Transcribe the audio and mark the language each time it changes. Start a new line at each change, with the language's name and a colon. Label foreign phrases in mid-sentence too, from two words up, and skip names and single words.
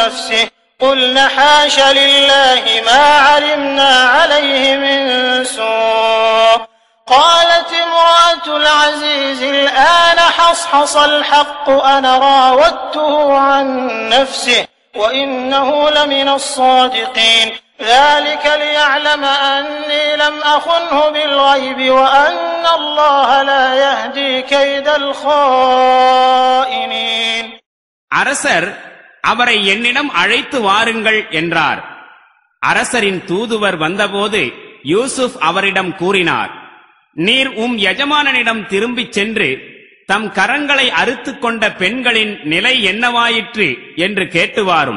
Arabic: نفسه قلنا حاش لله ما علمنا عليه من سوء قالت امرأة العزيز الآن حصحص الحق أنا راودته عن نفسه وإنه لمن الصادقين ذلك ليعلم أني لم أخنه بالغيب وأن الله لا يهدي كيد الخائنين.
Tamil: அரசர் அவரை என்னிடம் அழைத்து வாருங்கள் என்றார். அரசரின் தூதுவர் வந்தபோது யூசுப் அவரிடம் கூறினார், நீர் எஜமானனிடம் திரும்பிச் சென்று தம் கரங்களை அறுத்துக் கொண்ட பெண்களின் நிலை என்னவாயிற்று என்று கேட்டுவாரும்.